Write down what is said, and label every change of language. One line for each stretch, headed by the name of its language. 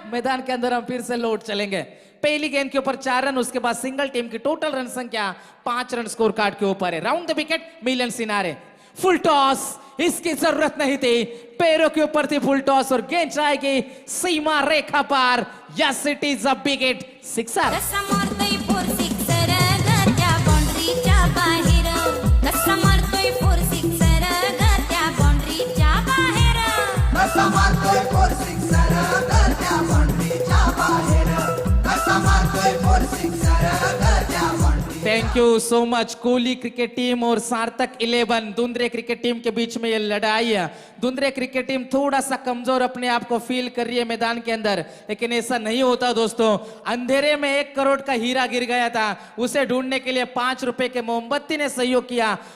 Hindi: मैदान के अंदर हम फिर से लौट चलेंगे. पहली गेंद के ऊपर 4 रन, उसके बाद सिंगल. टीम की टोटल रन संख्या 5 रन स्कोर कार्ड के ऊपर है. Round the wicket. Milan scenario. Full toss, इसकी जरूरत नहीं थी. पैरों के ऊपर थी फुल टॉस और गेंद जाएगी सीमा रेखा पार.
English: Yes it is a big hit. Sixer.
Marathi: कसा मारतोय फोर सिक्सर ग त्या बाउंड्रीच्या बाहेर. कसा मारतोय फोर सिक्सर ग त्या बाउंड्रीच्या बाहेर. कसा मारतोय 4-6 त्या बाउंड्रीच्या बाहेर. कसा मारतोय 4-6 त्या boundary.
English: Thank you so much.
Hindi: Kohli cricket team और सार्थक 11 धुंधरे क्रिकेट टीम के बीच में ये लड़ाई है. धुंधरे क्रिकेट टीम थोड़ा सा कमजोर अपने आप को फील कर रही है मैदान के अंदर, लेकिन ऐसा नहीं होता दोस्तों. अंधेरे में 1 करोड़ का हीरा गिर गया था. उसे ढूंढने के लिए 5 रुपए के मोमबत्ती ने सहयोग किया.